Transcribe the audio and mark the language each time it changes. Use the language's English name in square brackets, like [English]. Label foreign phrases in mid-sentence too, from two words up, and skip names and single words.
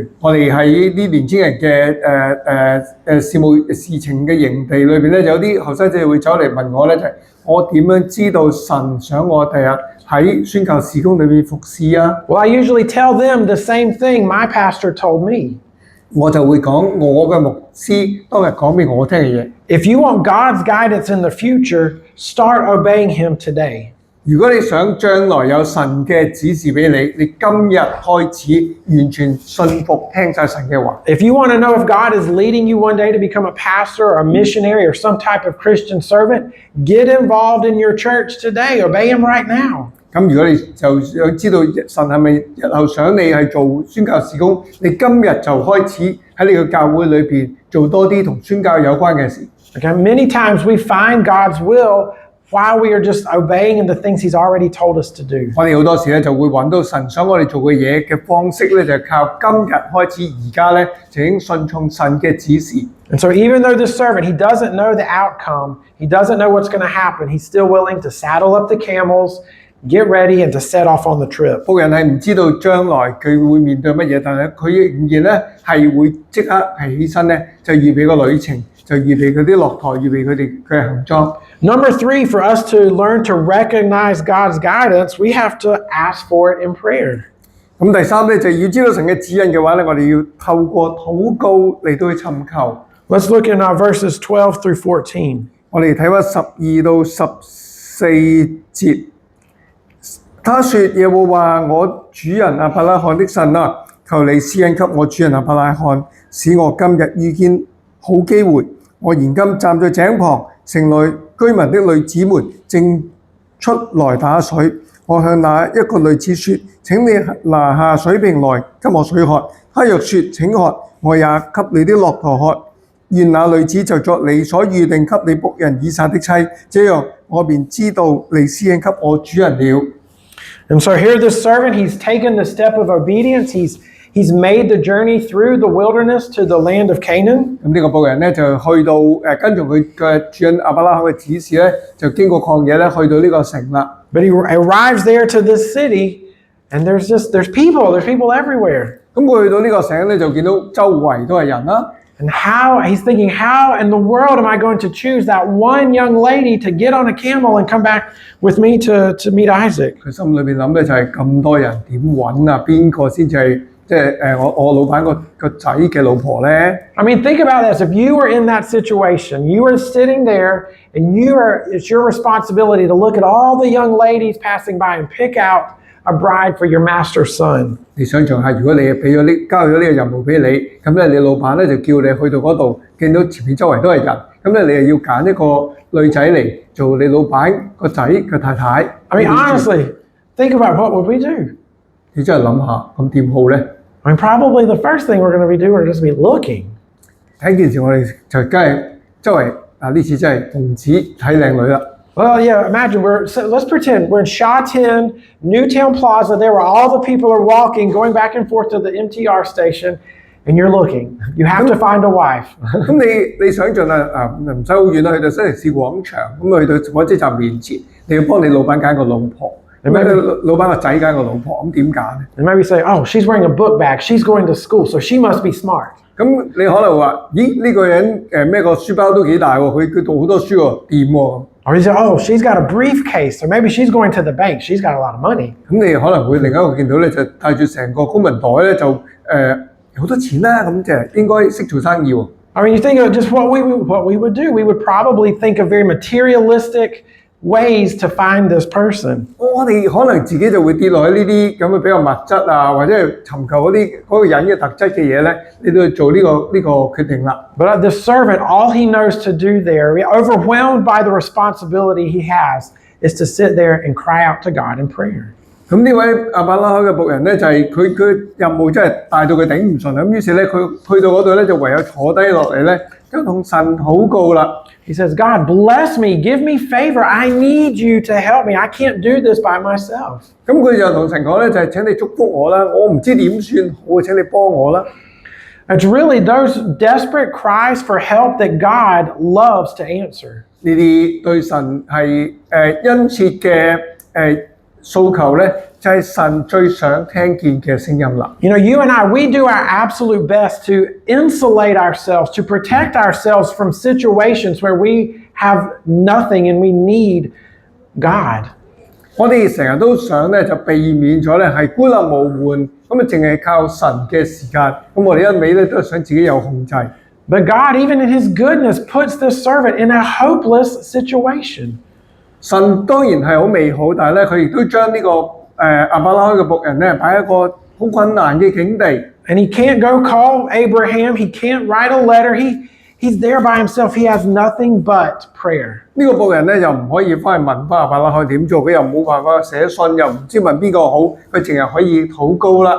[Cantonese] 我哋喺啲年青人嘅事情嘅營地裏邊咧，有啲後生仔會走嚟問我咧，就係我點樣知道神想我第日喺宣教事工裏面服侍啊？ [English] Well, I usually tell them the same thing my pastor told me. [Cantonese] 我就會講我嘅牧師當日講俾我聽嘅嘢。 [English] If you want God's guidance in the future, start obeying Him today. [Cantonese] 如果你想將來有神嘅指示俾你，你今日開始完全信服聽晒神嘅話。 [English] If you want to know if God is leading you one day to become a pastor or a missionary or some type of Christian servant, get involved in your church today. Obey Him right now. [Cantonese] 咁如果你就想知道神係咪日後想你係做宣教事工，你今日就開始喺你嘅教會裏邊做多啲同宣教有關嘅事。 [English] Okay, many times we find God's will while we are just obeying in the things He's already told us to do. [Cantonese] 我哋好多時咧就會揾到神想我哋做嘅嘢嘅方式咧，就係靠今日開始，而家咧就已經順從神嘅指示。 [English] And so even though this servant, he doesn't know the outcome, he doesn't know what's going to happen, he's still willing to saddle up the camels, get ready, and to set off on the trip. [Cantonese] 僕人係唔知道將來佢會面對乜嘢，但係佢仍然咧係會即刻係起身咧，就預備個旅程，就預備佢啲駱駝，預備佢哋嘅行裝。 [English] Number 3, for us to learn to recognize God's guidance, we have to ask for it in prayer. [Cantonese] 咁第三咧就要知道神嘅指引嘅話咧，我哋要透過禱告嚟到去尋求。 [English] Let's look in verses 12 through 14. [Cantonese] 我哋睇翻12到14節。他說：耶和華我主人亞伯拉罕的神啊，求你施恩給我主人亞伯拉罕，使我今日遇見好機會。我現今站在井旁，城內居民的女子們正出來打水。我向那一個女子說：請你拿下水瓶來給我水喝。她若說請喝，我也給你的駱駝喝。願那女子就作你所預定給你僕人以撒的妻，這樣我便知道你施恩給我主人了。 [English] And so here this servant, he's taken the step of obedience. He's made the journey through the wilderness to the land of Canaan. [Cantonese] 咁呢個僕人咧就去到跟從佢嘅主人亞伯拉罕嘅指示咧，就經過曠野咧去到呢個城啦。 [English] But he arrives there to this city, and there's people everywhere. [Cantonese] 咁佢去到呢個城咧，就見到周圍都係人啦。 [English] And he's thinking, how in the world am I going to choose that one young lady to get on a camel and come back with me to meet Isaac? [Cantonese] 佢心裏邊諗咧就係咁多人點揾啊？邊個先至係即係我老闆個仔嘅老婆咧？ [English] I mean, think about this. If you were in that situation, you were sitting there, and it's your responsibility to look at all the young ladies passing by and pick out a bride for your master's son. [Cantonese] 你想象下，如果你交咗呢個任務俾你，咁咧你老闆咧就叫你去到嗰度，見到前面周圍都係人，咁咧你又要揀一個女仔嚟做你老闆個仔嘅太太。 [English] I mean, honestly, think about what would we do? [Cantonese] 你真係諗下，咁點好咧？ [English] I mean, probably the first thing we're going to be doing is just be looking. [Cantonese] 睇件事我哋就梗係周圍呢次真係唔止睇靚女啦。 [English] Well, yeah, imagine let's pretend we're in Sha Tin, Newtown Plaza, there where all the people are walking, going back and forth to the MTR station, and you're looking. You have to find a wife. [Cantonese] 咁你想象唔使好遠啦，去到新城市廣場，咁去到火車站面前，你要幫你老闆揀個老婆，咁老闆個仔揀個老婆，咁點揀咧？ [English] And maybe say, oh, she's wearing a book bag, she's going to school, so she must be smart. [Cantonese] 咁你可能話，咦呢個人咩個書包都幾大喎，佢讀好多書喎，掂喎。 [English] Or you say, oh, she's got a briefcase, or maybe she's going to the bank, she's got a lot of money. [Cantonese] 咁你可能會另一個見到咧，就帶住成個公文袋咧，就好多錢啦，咁就應該識做生意喎。 [English] I mean, you think of just what we would do. We would probably think of very materialistic ways to find this person. [Cantonese] 我哋可能自己就會跌落喺呢啲咁嘅比較物質啊，或者係尋求嗰個人嘅特質嘅嘢咧，你都要做呢個決定啦。 [English] But the servant, all he knows to do there, overwhelmed by the responsibility he has, is to sit there and cry out to God in prayer. [Cantonese] 咁呢位亞伯拉罕嘅僕人咧，就係佢任務真係大到佢頂唔順，咁於是咧佢去到嗰度咧就唯有坐低落嚟咧，就同神禱告啦。 [English] He says, God, bless me, give me favor. I need you to help me. I can't do this by myself. [Cantonese] 咁佢就同神講咧，就係請你祝福我啦，我唔知點算好，請你幫我啦。 [English] It's really those desperate cries for help that God loves to answer. [Cantonese] 呢啲對神係殷切嘅訴求咧，就係神最想聽見嘅聲音啦。 [English] You know, you and I, we do our absolute best to insulate ourselves, to protect ourselves from situations where we have nothing and we need God. [Cantonese] 我哋成日都想咧，就避免咗咧係孤立無援，咁啊淨係靠神嘅時間，咁我哋一味咧都係想自己有控制。 [English] But God, even in His goodness, puts this servant in a hopeless situation. [Cantonese] 神當然係好美好，但係咧佢亦都將呢個亞伯拉罕嘅僕人咧擺喺一個好困難嘅境地。 [English] And he can't go call Abraham. He can't write a letter. He's there by himself. He has nothing but prayer. [Cantonese] 呢個僕人咧又唔可以翻去問翻亞伯拉罕點做，佢又冇辦法寫信，又唔知問邊個好，佢淨係可以禱告啦。